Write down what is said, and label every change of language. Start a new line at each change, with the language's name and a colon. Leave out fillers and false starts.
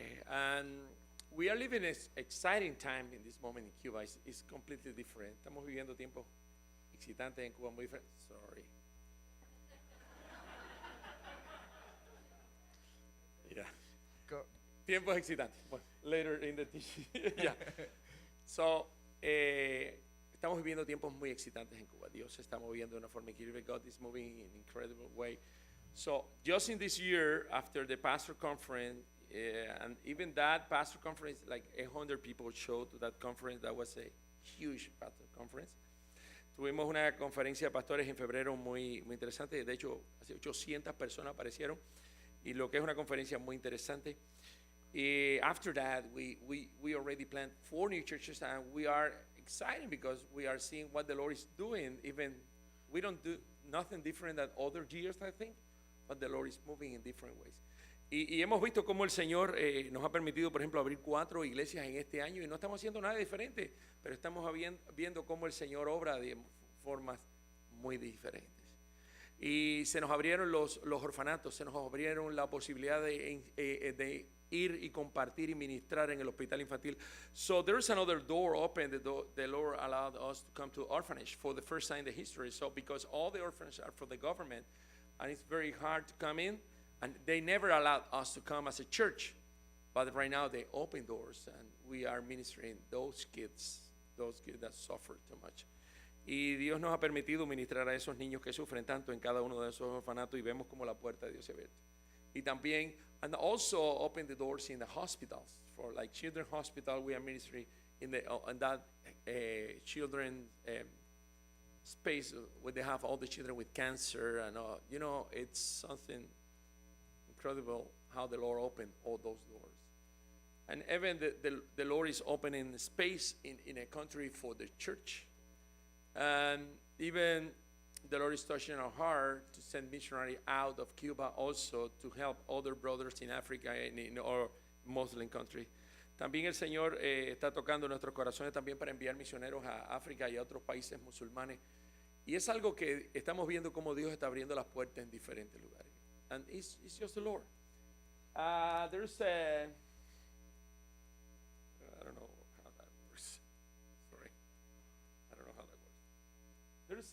English: And we are living an exciting time in this moment in Cuba. It's completely different.
Spanish: Estamos viviendo tiempos excitantes en Cuba, muy diferentes.
English: Sorry.
Spanish: Yeah. Tiempos excitantes.
English: Bueno, later in the teaching. Yeah.
Spanish: So, estamos viviendo tiempos muy excitantes en Cuba. Dios se está moviendo de una forma increíble.
English: God is moving in an incredible way. So, just in this year, after the pastor conference, and even that pastor conference, like 100 people showed to that conference. That was a huge pastor conference.
Spanish: Tuvimos una conferencia de pastores en febrero muy interesante. De hecho, 800 personas aparecieron. Y lo que es una conferencia muy interesante.
English: After that, we already planned 4 new churches, and we are excited because we are seeing what the Lord is doing. Even we don't do nothing different than other years, I think, but the Lord is moving in different ways.
Spanish: Y hemos visto cómo el Señor nos ha permitido, por ejemplo, abrir 4 iglesias en este año, y no estamos haciendo nada diferente, pero estamos viendo cómo el Señor obra de formas muy diferentes. Y se nos abrieron los orfanatos, se nos abrieron la posibilidad de ir y compartir y ministrar en el hospital infantil.
English: So there's another door open. The Lord allowed us to come to orphanage for the first time in the history. So because all the orphanages are for the government, and it's very hard to come in, and they never allowed us to come as a church. But right now they open doors, and we are ministering those kids that suffer too much.
Spanish: Y Dios nos ha permitido ministrar a esos niños que sufren tanto en cada uno de esos orfanatos, y vemos como la puerta de Dios se abre. Y también,
English: and also open the doors in the hospitals. For like Children's Hospital, we are ministering in that children space where they have all the children with cancer, and it's something incredible how the Lord opened all those doors. And even the Lord is opening space in a country for the church. And even the Lord is touching our heart to send missionaries out of Cuba also to help other brothers in Africa and in our Muslim country.
Spanish: También el Señor está tocando nuestros corazones también para enviar misioneros a África y a otros países musulmanes. Y es algo que estamos viendo cómo Dios está abriendo las puertas en diferentes lugares.
English: And it's just the Lord. There's a, I don't know how that works. Sorry. I don't know how that works.